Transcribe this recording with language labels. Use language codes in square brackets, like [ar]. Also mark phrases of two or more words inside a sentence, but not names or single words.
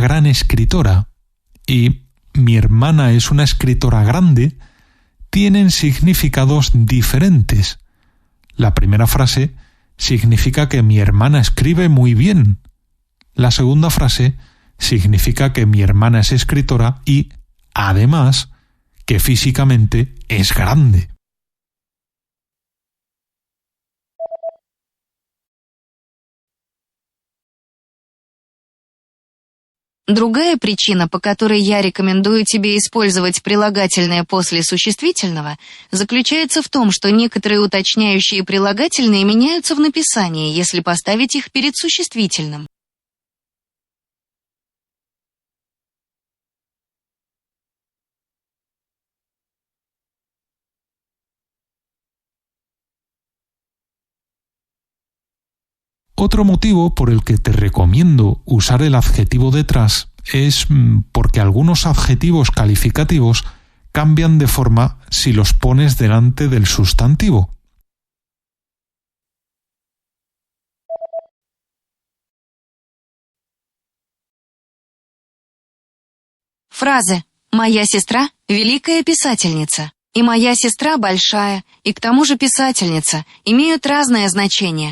[es] gran escritora y mi hermana es una escritora grande tienen significados diferentes. La primera frase significa que mi hermana escribe muy bien. La segunda frase significa que mi hermana es escritora y, además, que físicamente es grande. [ru] Другая причина, по которой я рекомендую тебе использовать прилагательное после существительного, заключается в том, что некоторые уточняющие прилагательные меняются в написании, если поставить их перед существительным. [es] Otro motivo por el que te recomiendo usar el adjetivo detrás es porque algunos adjetivos calificativos cambian de forma si los pones delante del sustantivo. [ru] Фразы «Моя сестра – великая писательница» и «Моя сестра большая» и к тому же писательница имеют разное значение.